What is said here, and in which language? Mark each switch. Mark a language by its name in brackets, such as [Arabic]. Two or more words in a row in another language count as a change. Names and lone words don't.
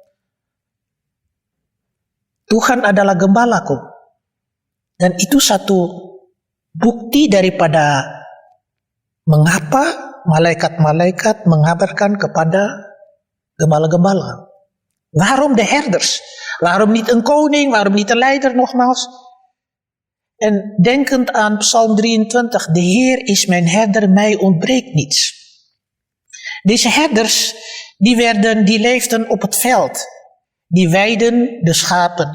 [Indonesian] Tuhan adalah gembalaku. Dan itu satu bukti daripada mengapa malaikat-malaikat mengabarkan kepada gembala-gembala. [Dutch] Waarom de herders? Waarom niet een koning? Waarom niet een leider nogmaals? En denkend aan Psalm 23, de Heer is mijn herder, mij ontbreekt niets. Deze herders, die leefden op het veld. Die weidden de schapen.